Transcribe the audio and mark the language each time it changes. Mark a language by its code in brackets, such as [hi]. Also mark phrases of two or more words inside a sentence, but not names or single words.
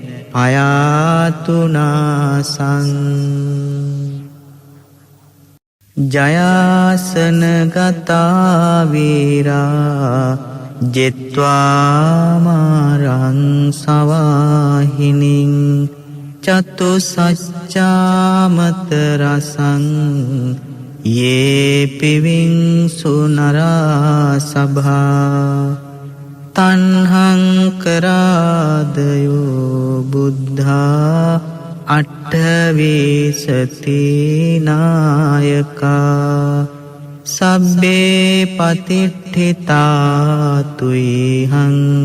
[pi] පයාතුනාසං ජයාසන ගතා වීරා ජෙත්වාමාරං සවාහිනින් චතු සච්චාමත රසං යේ පිවිංසු නරා සභා තන්හං කරාදයෝ බුද්ධා අට්ඨවිසති නායකා සබ්බේ පතිට්ඨිතා තුයිහං